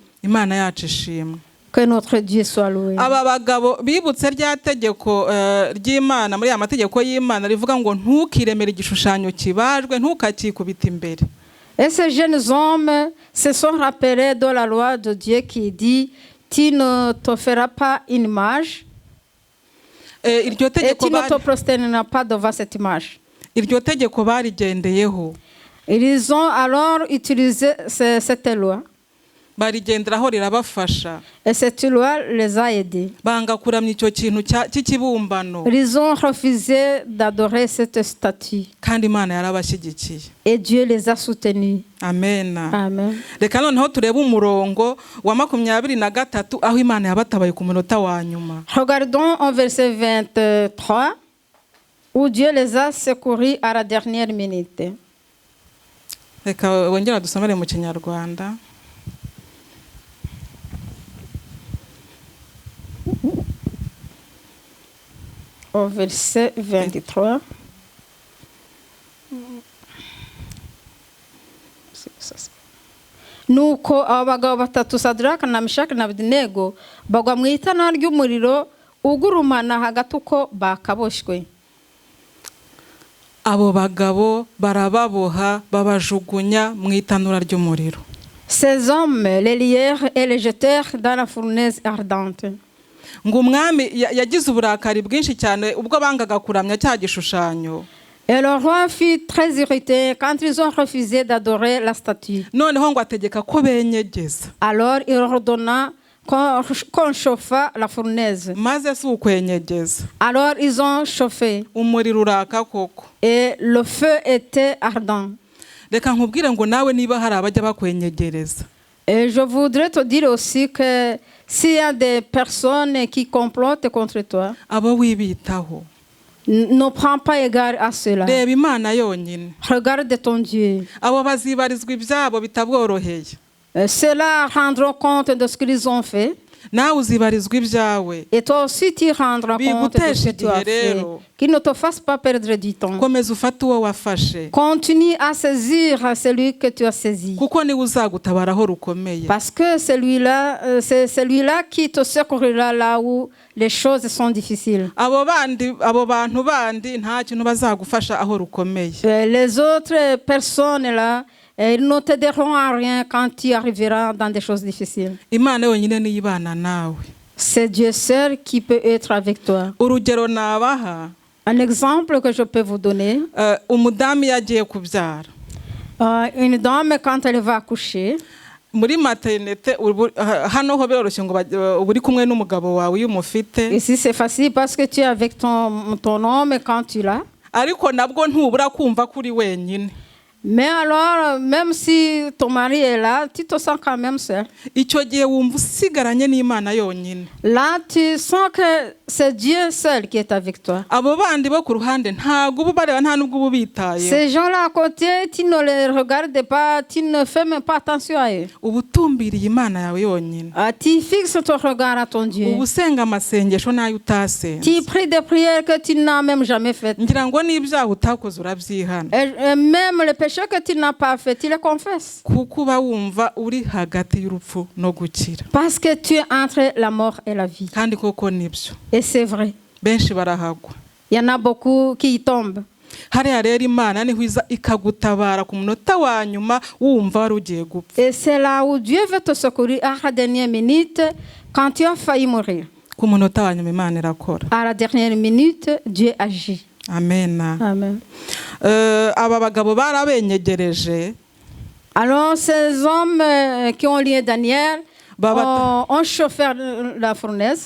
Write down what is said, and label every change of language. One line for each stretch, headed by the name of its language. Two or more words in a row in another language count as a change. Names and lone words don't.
French: Que notre Dieu soit loué.
Kinyarwanda: Aba bagabo bibutse rya tegeko ry'Imana muri amategeko y'Imana rivuga ngo ntukiremere igishushanyo kibajwe ntukakikubita imbere.
French: Et ces jeunes hommes se sont rappelés de la loi de Dieu qui dit tu ne te feras pas une image et tu ne te prosterneras pas devant cette image. Ils ont alors utilisé cette loi. Et cette loi les a aidés. Ils ont refusé d'adorer cette statue. Et Dieu les a soutenus. Amen. Amen.
Kinyarwanda: Reka noneho turebe umurongo wa 23 aho Imana yabatabaye ku munota wa nyuma.
French: Regardons au verset 23 où Dieu les a secourus à la dernière minute.
Kinyarwanda: Reka wongera dusomere mu Kinyarwanda.
French: Au verset 23. Ça,
Kinyarwanda: nuko abo bagabo batatu Sadraka na Meshaki na Abedenego bagwa mu itanura ry'umuriro ugurumana hagati uko bakaboshywe. abo bagabo barababoha babajugunya mu itanura ry'umuriro.
French: Ces hommes les lièrent et les jetèrent dans la fournaise ardente.
Kinyarwanda: ngo umwami yagize uburakari bwinshi cyane ubwo bangaga kuramya cya gishushanyo.
French: Et le roi fut très irrité quand ils ont refusé d'adorer la statue.
Kinyarwanda: noneho ngo ategeka ko benyegeza.
French: Alors il ordonna qu'on chauffa la fournaise.
Kinyarwanda: maze si ukwenyegeza.
French: Alors ils ont chauffé.
Kinyarwanda: umuriro uraka koko.
French: Et le feu était ardent.
Kinyarwanda: reka nkubwire ngo nawe niba hari abajya bakwenyegereza.
French: Et je voudrais te dire aussi que s'il y a des personnes qui complotent contre toi,
Kinyarwanda: abo wibitaho.
French: ne prends pas égard à cela.
Kinyarwanda: reba Imana yonyine.
French: Regarde ton Dieu.
Kinyarwanda: abo bazibarizwa ibyabo bitabworoheye.
French: Ceux-là rendront compte de ce qu'ils ont fait.
Kinyarwanda: nawe uzibarizwa ibyawe.
French: Et toi aussi tu rendras compte de ce que tu as fait. Qu'il ne te fasse pas perdre du temps.
Kinyarwanda: komeza ufate uwo wafashe.
French: Continue à saisir celui que tu as saisi.
Kinyarwanda: kuko niwe uzagutabaraho rukomeye.
French: Parce que c'est celui-là qui te secourira là où les choses sont difficiles.
Kinyarwanda: abo bantu bandi nta kintu bazagufasha aho rukomeye.
French: Les autres personnes là, ils ne t'aideront à rien quand tu arriveras dans des choses difficiles.
Kinyarwanda: Imana yonyine niyo ibana nawe.
French: C'est Dieu seul qui peut être avec toi.
Kinyarwanda: urugero nabaha.
French: Un exemple que je peux vous donner.
Kinyarwanda: umudamu yagiye kubyara.
French: Une dame quand elle va accoucher.
Kinyarwanda: muri maternité hano ho biroroshye ngo uri kumwe n'umugabo wawe iyo umufite.
French: Ici c'est facile parce que tu es avec ton homme quand tu l'as.
Kinyarwanda: ariko nabwo ntubura kumva kuri wenyine.
French: Mais alors, même si ton mari est là, tu te sens quand même seul.
Kinyarwanda: icyo gihe wumva usigaranye n'Imana yonyine.
French: Là, tu sens que c'est Dieu seul qui est avec toi.
Kinyarwanda: abo bandi bo ku ruhande ntabwo uba bareba nta n'ubwo uba bitaye.
French: Ces gens-là à côté, tu ne les regardes pas, tu ne fais même pas attention à eux.
Kinyarwanda: uba utumbiriye Imana yawe yonyine.
French: Tu fixes ton regard à ton Dieu.
Kinyarwanda: uba usenga amasengesho nayo utasenze.
French: Tu pries des prières que tu n'as même jamais faites.
Kinyarwanda: ngira ngo n'ibyaha utakoze urabyihana.
French: Et même les péchés que tu n'as pas fait, tu les confesses.
Kinyarwanda: kuko uba wumva uri hagati y'urupfu no gukira.
French: Parce que tu es entre la mort et la vie.
Kinyarwanda: kandi koko nibyo.
French: Et c'est vrai.
Kinyarwanda: benshi barahagwa.
French: Il y en a beaucoup qui y tombent.
Kinyarwanda: hariya rero Imana niho iza ikagutabara ku munota wa nyuma wumva wari ugiye gupfa.
French: Et c'est là où Dieu veut te secourir à la dernière minute quand tu as failli mourir.
Kinyarwanda: ku munota wa nyuma Imana irakora.
French: À la dernière minute, Dieu agit. Amen. Amen.
Kinyarwanda: aba bagabo barabenyegereje.
French: Alors ces hommes qui ont lié Daniel ont chauffé la fournaise.